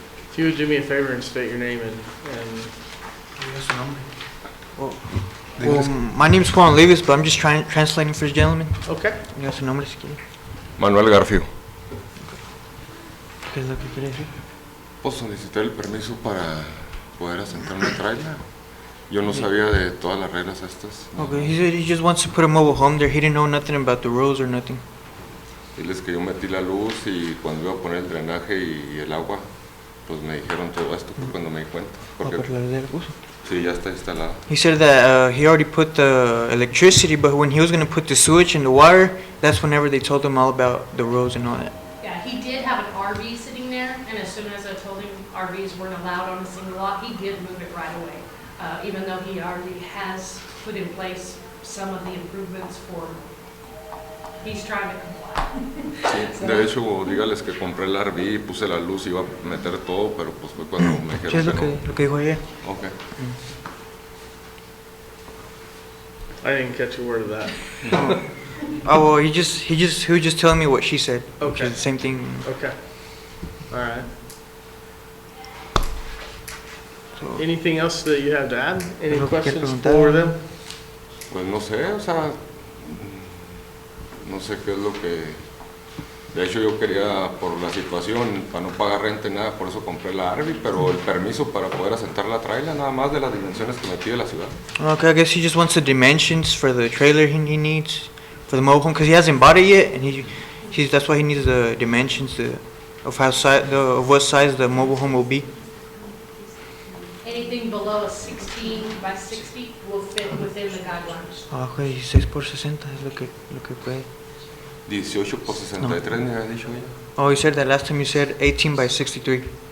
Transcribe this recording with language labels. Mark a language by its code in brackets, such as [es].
[en] If you would do me a favor and state your name and Well, my name is Juan Levis, but I'm just translating for the gentleman. okay. [es] Ya su nombre si quiere. Manuel Garfio. ¿Qué es lo que quiere decir? Pues solicité el permiso para poder asentar una trailer. Yo no sabía de todas las reglas estas. [en] Okay, he said he just wants to put a mobile home there. He didn't know nothing about the rules or nothing. [es] Diles que yo metí la luz y cuando iba a poner el drenaje y el agua, pues me dijeron todo esto fue cuando me di cuenta. Porque sí, ya está instalado. [en] He said that he already put the electricity, but when he was going to put the sewage and the water, that's whenever they told him all about the roads and all that. Yeah, he did have an RV sitting there, and as soon as I told him RVs weren't allowed on a single lot, he did move it right away. Even though he already has put in place some of the improvements for, he's trying to comply. [es] Sí, de hecho, dígales que compré el RV y puse la luz y iba a meter todo, pero pues fue cuando me ¿Qué es dijeron que no. lo que dijo ayer? [en] Okay. I didn't catch a word of that. Oh well, he was just telling me what she said. Which Okay. is the same thing. Okay. All right. So, Anything else that you have to add? Any [es] Algo que [en] questions [es] preguntar? [en] for them? [es] Pues no sé, o sea, no sé qué es lo que... De hecho yo quería, por la situación, para no pagar renta ni nada, por eso compré la RV, pero el permiso para poder asentar la trailer, nada más de las dimensiones que me pide la ciudad. [en] okay, I guess he just wants the dimensions for the trailer he needs for the mobile home because he hasn't bought it yet, and that's why he needs the dimensions of what size the mobile home will be. Anything below a 16 by 60 will fit within the guidelines. [es] Abajo de 16 por 60 es lo que puede. 18 por 63 me había dicho ella. [en] Oh, you said that last time you said 18 by 63.